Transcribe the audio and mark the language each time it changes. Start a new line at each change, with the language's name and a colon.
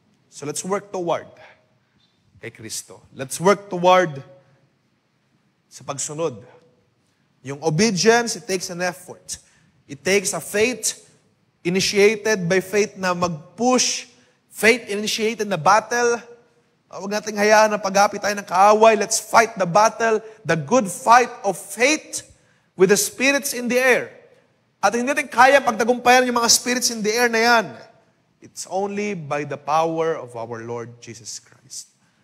English: So let's work toward kay Kristo. Let's work toward sa pagsunod. Yung obedience, it takes an effort. It takes a faith initiated by faith na mag-push, faith initiated na battle.
Filipino: Huwag nating hayaan na pag-api tayo ng kaaway.
English: Let's fight the battle, the good fight of faith with the spirits in the air.
Filipino: At hindi natin kaya pagtagumpayan yung mga spirits in the air na yan.
English: It's only by the power of our Lord Jesus Christ.